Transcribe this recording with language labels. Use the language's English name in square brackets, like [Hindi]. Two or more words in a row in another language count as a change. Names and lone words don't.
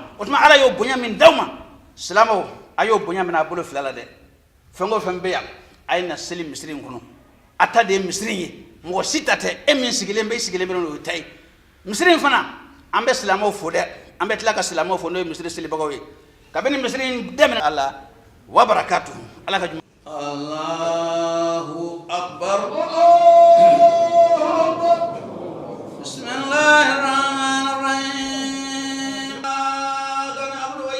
[Bambara] o tuma Ala y'o bonya min d'aw ma silamɛw a y'o bonya minɛ a bolo fila la dɛ fɛn o fɛn bɛ yan a ye na seli misiri in kɔnɔ a ta de ye misiri in ye mɔgɔ si ta tɛ e min sigilen bɛ i sigilen bɛ n'o ta ye misiri in fana an bɛ silamɛw fo dɛ an bɛ tila ka silamɛw fo n'o ye misiri selibagaw ye kabini misiri in daminɛ a la [Arabic] وبركاته [Bambara] Ala ka juma [Arabic] الله أكبر بسم الله الرحمن الرحيم كان عبد و